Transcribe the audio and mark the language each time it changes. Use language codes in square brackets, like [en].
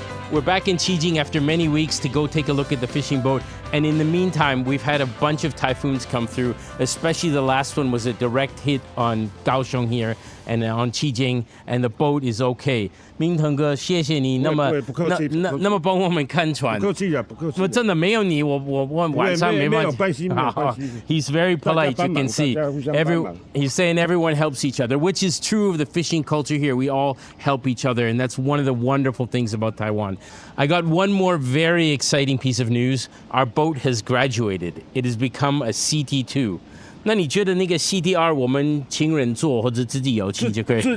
[en] We're back in Cijin after many weeks to go take a look at the fishing boat. And in the meantime, we've had a bunch of typhoons come through, especially the last one was a direct hit on Kaohsiung here and on Cijin, and the boat is okay. [zh] 明腾哥，谢谢你那么帮我们看船。不客气啊，不客气。真的没有你，我晚上没办法。 [en] He's very polite, you can see. He's saying everyone helps each other, which is true of the fishing culture here. We all help each other, and that's one of the wonderful things about Taiwan. I got one more very exciting piece of news. Our boat has graduated. It has become a CT2. [zh] 那你觉得那个 CT2 我们请人做或者自己有去就可以？